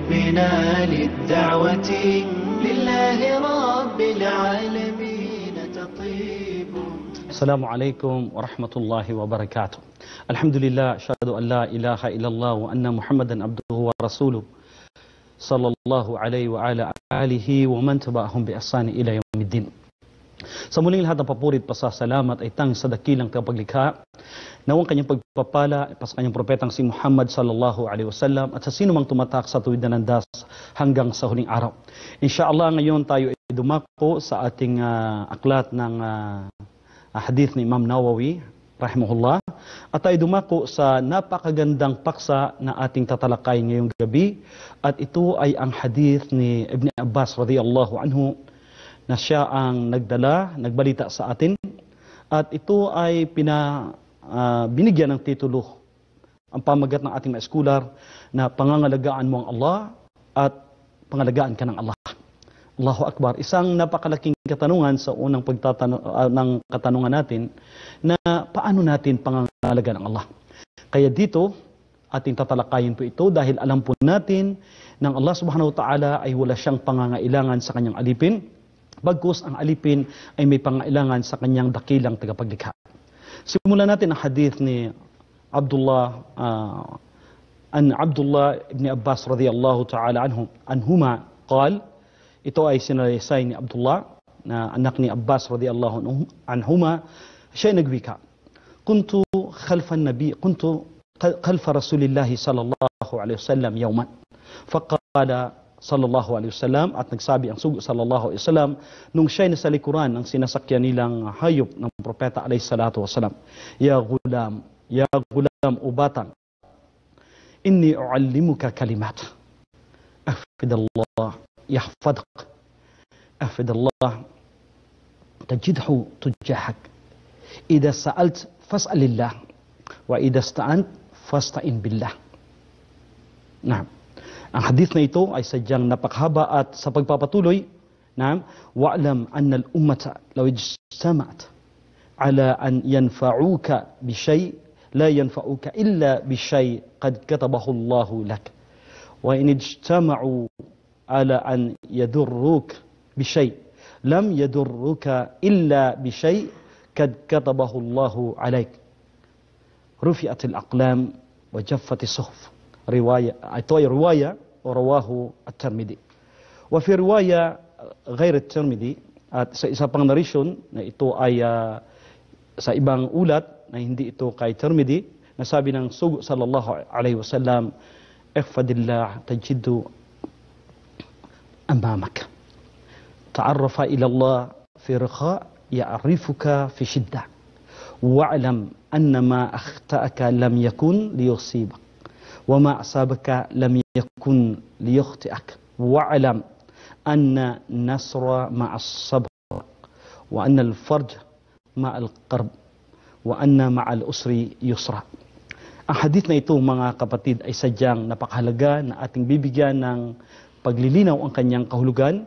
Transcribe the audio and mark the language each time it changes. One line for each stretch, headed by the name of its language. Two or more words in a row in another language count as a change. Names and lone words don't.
Arabic: جئنا للدعوة لله رب العالمين تطيب. السلام عليكم ورحمة الله وبركاته. الحمد لله، أشهد أن لا إله إلا الله وأن محمدا عبده ورسوله صلى الله عليه وعلى آله ومن تبعهم بإحسان إلى يوم الدين.
Filipino: Sa muling lahat ng papurit, pasasalamat ay tanging sa dakilang tagapaglikha, nawang kanyang pagpapala sa kanyang propetang si Muhammad
Arabic: صلى الله عليه وسلم
Filipino: at sa sino mang tumatak sa tuwid na landas hanggang sa huling araw. Inshallah, ngayon tayo ay dumako sa ating aklat ng hadith ni Imam Nawawi rahimahullah, at tayo dumako sa napakagandang paksa na ating tatalakay ngayong gabi, at ito ay ang hadith ni Ibn Abbas
Arabic: رضي الله عنه
Filipino: na siya ang nagbalita sa atin, at ito ay binigyan ng titulo ang pamagat ng ating mga scholar na pangangalagaan mo ang Allah at pangalagaan ka ng Allah. Allahu Akbar. Isang napakalaking katanungan sa unang ng katanungan natin na paano natin pangangalagaan ang Allah. Kaya dito ating tatalakayin po ito dahil alam po natin ng Allah
Arabic: سبحانه وتعالى
Filipino: ay wala siyang pangangailangan sa kanyang alipin, bagkus ang alipin ay may pangailangan sa kanyang dakilang tagapaglikha. Simulan natin ang hadith ni Abdullah ibn Abbas
Arabic: رضي الله تعالى عنهما قال.
Filipino: Ito ay sinalaysay ni Abdullah na anak ni Abbas
Arabic: رضي الله عنهما.
Filipino: Siya ay nagwika,
Arabic: كنت خلف رسول الله صلى الله عليه وسلم يوما، فقال صلى الله عليه wasallam,
Filipino: at nagsabi ang sugo
Arabic: صلى الله عليه وسلم
Filipino: nung siya'y nasa likuran ng sinasakyan nilang hayop ng propeta
Arabic: عليه الصلاة والسلام, يا غلام
Filipino: o batang,
Arabic: إني أعلمك كلمات، احفظ الله يحفظك، احفظ الله تجده تجاهك، إذا سألت فاسأل الله وإذا استعنت فاستعن بالله. Naam.
Filipino: Ang hadith na ito ay sadyang napakhaba, at sa pagpapatuloy,
Arabic: واعلم أن الأمة لو اجتمعت على أن ينفعوك بشيء لم ينفعوك إلا بشيء قد كتبه الله لك، وإن اجتمعوا على أن يضروك بشيء لم يضروك إلا بشيء قد كتبه الله عليك، رفعت الأقلام وجفت الصحف. Riwaya,
Filipino: ito ay riwaya o
Arabic: رواه الترمذي. وفي رواية غير الترمذي,
Filipino: at sa isa pang narration na ito ay sa ibang ulat na hindi ito kay Tirmidhi, nasabi ng sugo
Arabic: صلى الله عليه وسلم, احفظ الله تجده amamak, تعرف إلى الله في الرخاء يعرفك في الشدة، واعلم أن ما أخطأك لم يكن ليصيبك وما أصابك لم يكن ليخطئك واعلم أن النصر مع الصبر وأن الفرج مع القرب وأن مع الأسر يسرا.
Filipino: Ang hadith na ito, mga kapatid, ay sadyang napakahalaga na ating bibigyan ng paglilinaw ang kanyang kahulugan.